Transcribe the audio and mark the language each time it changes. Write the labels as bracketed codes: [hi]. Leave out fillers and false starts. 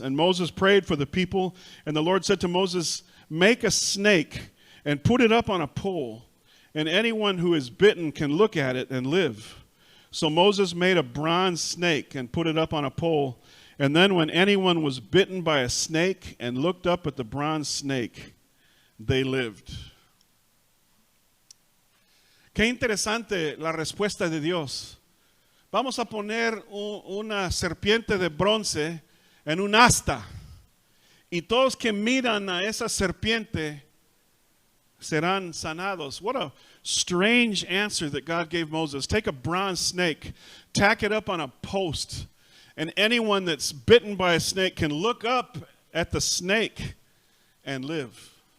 [en] And Moses prayed for the people, and the Lord said to Moses, make a snake and put it up on a pole, and anyone who is bitten can look at it and live. So Moses made a bronze snake and put it up on a pole, and then when anyone was bitten by a snake and looked up at the bronze snake, they lived. [es] Qué interesante la respuesta de Dios. Vamos a poner una serpiente de bronce en un asta. Y todos que miran a esa serpiente serán sanados. [en] What a strange answer that God gave Moses. Take a bronze snake, tack it up on a post, and anyone that's bitten by a snake can look up at the snake and live.